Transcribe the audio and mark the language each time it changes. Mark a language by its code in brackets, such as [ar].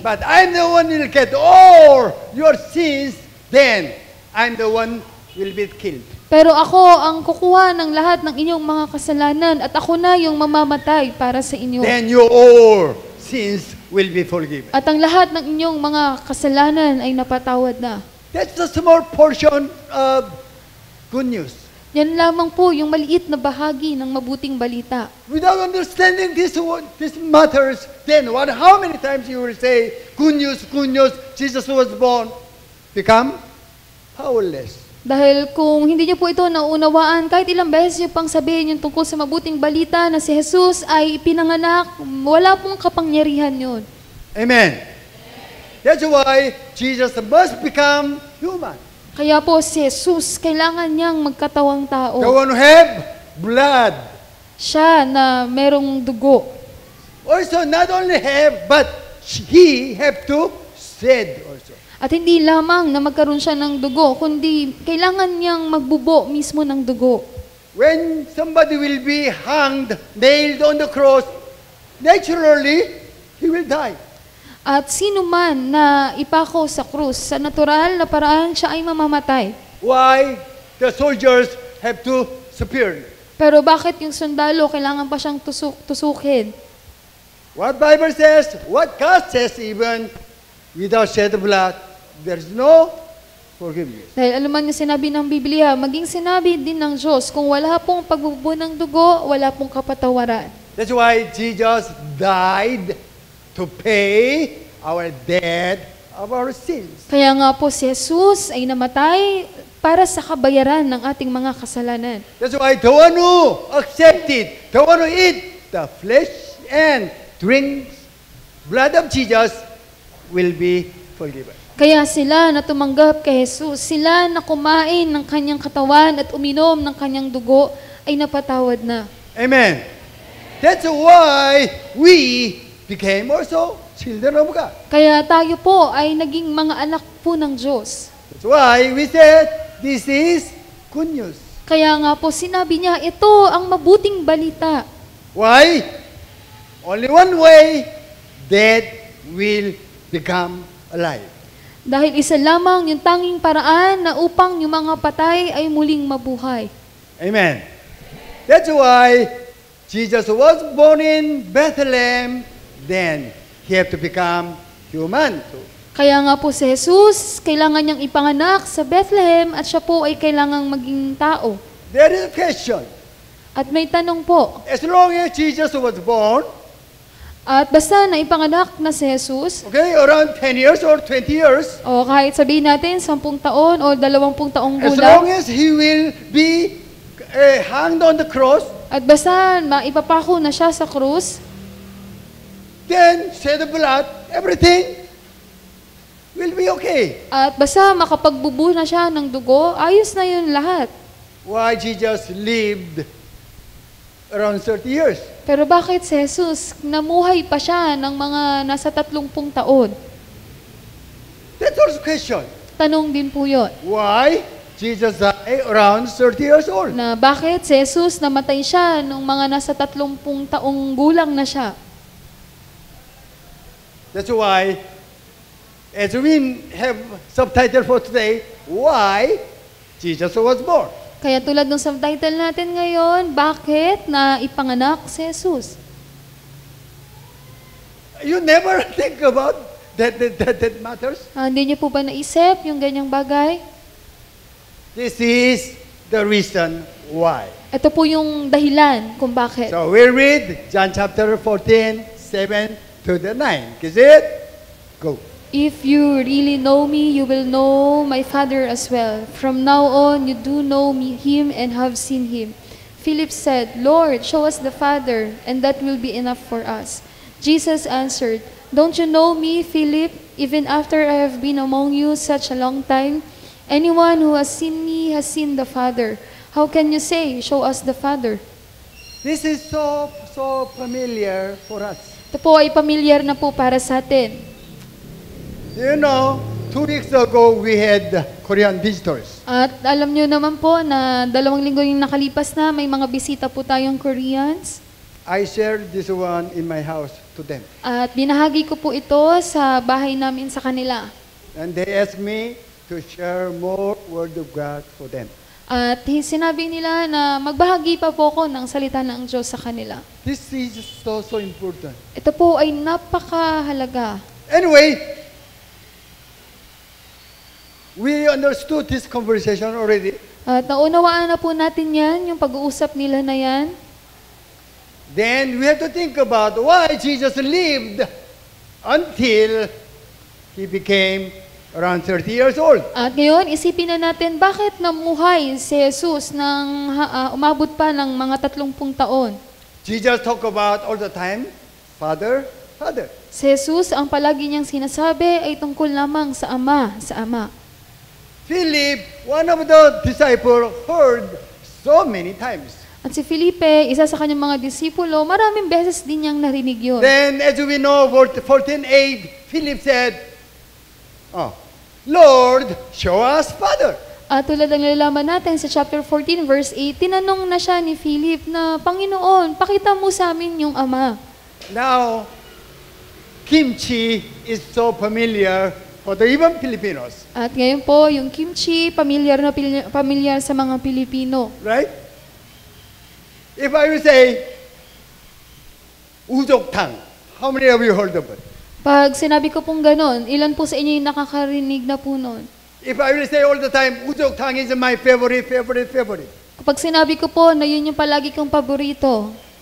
[en] But I'm the one who will get all your sins, then I'm the one who will be killed. [tl] Pero ako ang kukuha ng lahat ng inyong mga kasalanan at ako na yung mamamatay para sa inyo. [en] Then your all sins will be forgiven. [tl] At ang lahat ng inyong mga kasalanan ay napatawad na. [en] That's a small portion of good news. [tl] Yan lamang po yung maliit na bahagi ng mabuting balita. [en] Without understanding this matters, then how many times you will say, good news, Jesus was born, become powerless. [tl] Dahil kung hindi niyo po ito naunawaan, kahit ilang beses niyo pang sabihin yung tungkol sa mabuting balita na si Jesus ay pinanganak, wala pong kapangyarihan yun. [en] Amen. That's why Jesus must become human. [tl] Kaya po si Jesus, kailangan niyang magkatawang [en] The [tl] tao. [en] one who have blood. [tl] Siya na merong dugo. [en] Also, not only have, but he have to shed also. [tl] At hindi lamang na magkaroon siya ng dugo, kundi kailangan niyang magbubo mismo ng dugo. [en] When somebody will be hanged, nailed on the cross, naturally, he will die. [tl] At sino man na ipako sa krus, sa natural na paraan siya ay mamamatay. [en] Why? The soldiers have to spear. [tl] Pero bakit yung sundalo kailangan pa siyang tusukin? [en] What Bible says, what God says even, without shed blood, there is no forgiveness. [tl] Dahil alam man yung sinabi ng Biblia, maging sinabi din ng Diyos, kung wala pong pagbubo ng dugo, wala pong kapatawaran. [en] That's why Jesus died to pay our debt of our sins. [tl] Kaya nga po si Jesus ay namatay para sa kabayaran ng ating mga kasalanan. [en] That's why the one who accepted, the one who eat the flesh and drinks blood of Jesus will be forgiven. [tl] Kaya sila na tumanggap kay Jesus, sila na kumain ng kanyang katawan at uminom ng kanyang dugo, ay napatawad na. [en] Amen. That's why we became also children of God. [tl] Kaya tayo po ay naging mga anak po ng Diyos. [en] That's why we said, this is good news. [tl] Kaya nga po sinabi niya, ito ang mabuting balita. [en] Why? Only one way, death will become alive. [tl] Dahil isa lamang yung tanging paraan na upang yung mga patay ay muling mabuhay. [en] Amen. That's why Jesus was born in Bethlehem, then he had to become human too. [tl] Kaya nga po si Jesus, kailangan niyang ipanganak sa Bethlehem at siya po ay kailangang maging tao. [en] There is a question. [tl] At may tanong po, [en] As long as Jesus was born, [tl] at basta na ipanganak na si Jesus, [en] okay, around 10 years or 20 years, [tl] o kahit sabihin natin 10 taon o 20 taong [en] as long [tl] gulang, [en] as he will be hanged on the cross, [tl] at basta maipapako na siya sa krus, [en] then shed the blood, everything will be okay. [tl] at basta makapagbubu na siya ng dugo, ayos na yun lahat. [en] Why Jesus lived around 30 years? [tl] Pero bakit si Jesus, namuhay pa siya ng mga nasa 30 taon? [en] That's also a question. [tl] Tanong din po yun. [en] Why Jesus died around 30 years old? [tl] Na bakit si Jesus namatay siya nung mga nasa 30 taong gulang na siya? [en] That's why, as we have subtitle for today, why Jesus was born. [tl] Kaya tulad ng subtitle natin ngayon, bakit na ipanganak si Jesus? [en] You never think about that matters. [tl] Hindi niyo po ba naisip yung ganyang bagay? [en] This is the reason why. [tl] Ito po yung dahilan kung bakit. [en] So we read John chapter 14, 7 to the 9. Is it? Go. If you really know me, you will know my Father as well. From now on, you do know him and have seen him. Philip said, Lord, show us the Father, and that will be enough for us. Jesus answered, don't you know me, Philip, even after I have been among you such a long time? Anyone who has seen me has seen the Father. How can you say, show us the Father? This is so familiar for us. [tl] Ito po ay pamilyar na po para sa atin. [en] You know, 2 weeks ago we had Korean visitors. [tl] At alam nyo naman po na 2 linggo yung nakalipas na, may mga bisita po tayong Koreans. [en] I shared this one in my house to them. [tl] At binahagi ko po ito sa bahay namin sa kanila. [en] And they asked me to share more word of God for them. [tl] At sinabi nila na magbahagi pa po ako ng salita ng Diyos sa kanila. [en] This is so important. [tl] Ito po ay napakahalaga. [en] Anyway, we understood this conversation already. [tl] At naunawaan na po natin yan, yung pag-uusap nila na yan. [en] Then we have to think about why Jesus lived until he became around 30 years old. [tl] At ngayon, isipin na natin bakit namuhay si Jesus nang umabot pa ng mga 30 taon. [en] Jesus talked about all the time, Father, Father. [tl] Si Jesus, ang palagi niyang sinasabi ay tungkol lamang sa Ama, sa Ama. [en] Philip, one of the disciples, heard so many times. [tl] At si Felipe, isa sa kanyang mga disipulo, maraming beses din niyang narinig yun. [en] Then, as we know, 14:8, Philip said, "Oh, Lord, show us Father." [tl] At tulad ng nalalaman natin sa [en] chapter 14, verse 8, [tl] tinanong na siya ni Philip na, Panginoon, pakita mo sa amin yung Ama. [en] Now, kimchi is so familiar for the even Filipinos, [tl] At ngayon po, yung kimchi, pamilyar sa mga Pilipino. [en] right? If I will say, ujoktang, how many of you heard of it? [tl] Pag sinabi ko pong ganon, ilan po sa inyo yung nakakarinig na po nun? [en] If I will say all the time, ujoktang is my favorite. [tl] Kapag sinabi ko po na yun yung palagi kong paborito,